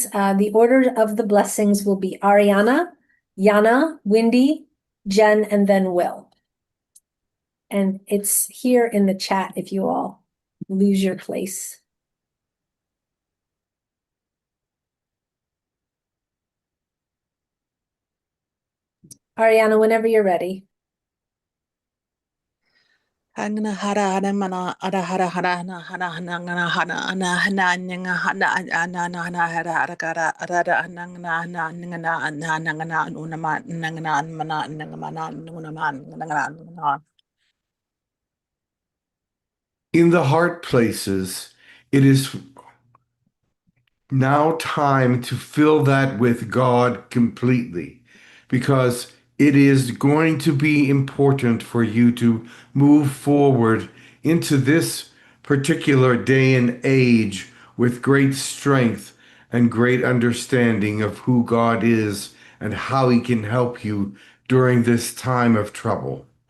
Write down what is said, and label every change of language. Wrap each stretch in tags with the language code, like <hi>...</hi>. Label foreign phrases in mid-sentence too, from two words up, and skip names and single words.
<en>The order of the blessings will be Ariana, Yana, Wendy, Jen, and then Will. And it's here in the chat if you all lose your place. Ariana, whenever you're ready. Hangna hara hara mana ara hara hara hana hana hana hana hana hana hana nyanga hana ana ana hana hara hara kara ara hana hana hana hana hana hana unama hana mana hana mana unama. In the heart places, it is now time to fill that with God completely, because it is going to be important for you to move forward into this particular day and age with great strength and great understanding of who God is and how He can help you during this time of trouble.</en>